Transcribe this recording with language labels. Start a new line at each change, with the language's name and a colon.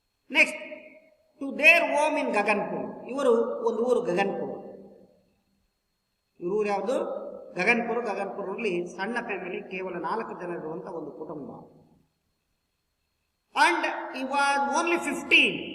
English: Next, to their home in Gaganpur.
Kannada: ಇವರು ಒಂದು ಊರು ಗಗನ್ಪುರ್. ಇವರು ಊರು ಯಾವುದು? ಗಗನ್ಪುರಲ್ಲಿ ಸಣ್ಣ ಫ್ಯಾಮಿಲಿ, ಕೇವಲ 4 ಜನ ಇರುವಂತ ಒಂದು ಕುಟುಂಬ.
English: And he was only 15.